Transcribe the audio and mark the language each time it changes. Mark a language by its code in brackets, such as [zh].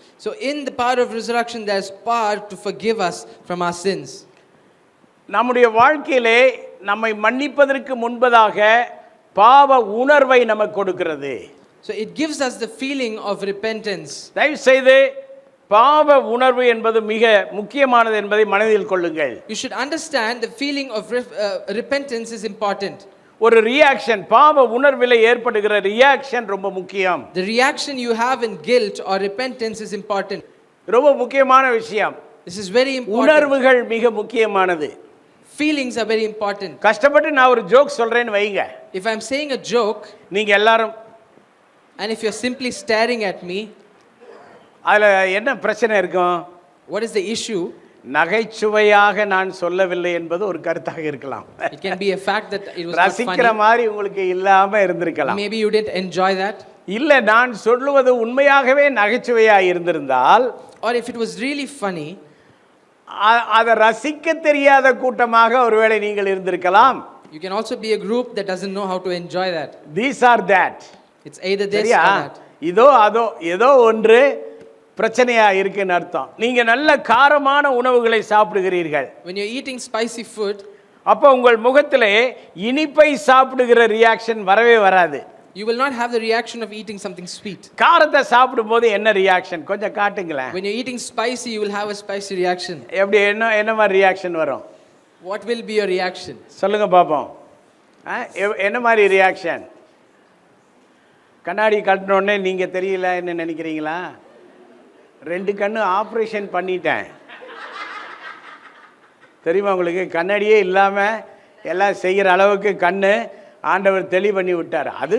[en] So in the power of resurrection there is power to forgive us from our sins. [ta] நம்முடைய வாழ்க்கையிலே நம்மை மன்னிப்பதற்கு முன்பதாக பாவ உணர்வை நமக்கு கொடுக்கிறது. [en] So it gives us the feeling of repentance. [ta] தயவு செய்து பாவ உணர்வு என்பது மிக முக்கியமானது என்பதை மனதில் கொள்ளுங்கள். [en] You should understand the feeling of repentance is important. [ta] ஒரு ரியாக்ஷன் பாவ உணர்விலே ஏற்படுகிற ரியாக்ஷன் ரொம்ப முக்கியம். [en] The reaction you have in guilt or repentance is important. [ta] ரொம்ப முக்கியமான விஷயம். [en] This is very important. [ta] உணர்வுகள் மிக முக்கியமானது. [en] Feelings are very important. [ta] கஷ்டப்பட்டு நான் ஒரு ஜோக் சொல்றேன்னு வைங்க. [en] If I'm saying a joke [ta] நீங்க எல்லாரும் [en] and if you're simply staring at me, [ta] அதுல என்ன பிரச்சனை இருக்கும்? [en] what is the issue? [ta] நகைச்சுவையாக நான் சொல்லவில்லை என்பது ஒரு கருத்தாக இருக்கலாம். [en] It can be a fact that it was not [ta] ரசிக்கிற [en] funny. [ta] மாதிரி உங்களுக்கு இல்லாம இருந்திருக்கலாம். [en] Maybe you didn't enjoy that. [ta] இல்ல நான் சொல்லுவது உண்மையாகவே நகைச்சுவையா இருந்திருந்தால் [en] Or if it was really funny, [ta] அதை ரசிக்க தெரியாத கூட்டமாக ஒருவேளை நீங்கள் இருந்திருக்கலாம். [en] you can also be a group that doesn't know how to enjoy that. These are that. It's either this [ta] சரியா? [en] or that. [ta] இதோ அதோ ஏதோ ஒன்று பிரச்சனையா இருக்குன்னு அர்த்தம். நீங்க நல்ல காரமான உணவுகளை சாப்பிடுகிறீர்கள். [en] When you're eating spicy food, [ta] அப்ப உங்கள் முகத்திலே இனிப்பை சாப்பிடுகிற ரியாக்ஷன் வரவே வராது. [en] you will not have the reaction of eating something sweet. [ta] காரத்தை சாப்பிடும்போது என்ன ரியாக்ஷன் கொஞ்சம் காட்டுங்களேன். [en] When you're eating spicy, you will have a spicy reaction. [ta] எப்படி என்ன மாதிரி ரியாக்ஷன் வரும்? [en] What will be your reaction? [ta] சொல்லுங்க பாப்போம். என்ன மாதிரி ரியாக்ஷன்? கண்ணாடி கட்டினோடனே நீங்க தெரியல என்ன நினைக்கிறீங்களா? 2 கண்ணு ஆப்ரேஷன் பண்ணிட்டேன். தெரியுமா உங்களுக்கு? கண்ணாடியே இல்லாம எல்லாம் செய்கிற அளவுக்கு கண்ணு ஆண்டவர் தெளிவு பண்ணி விட்டார்.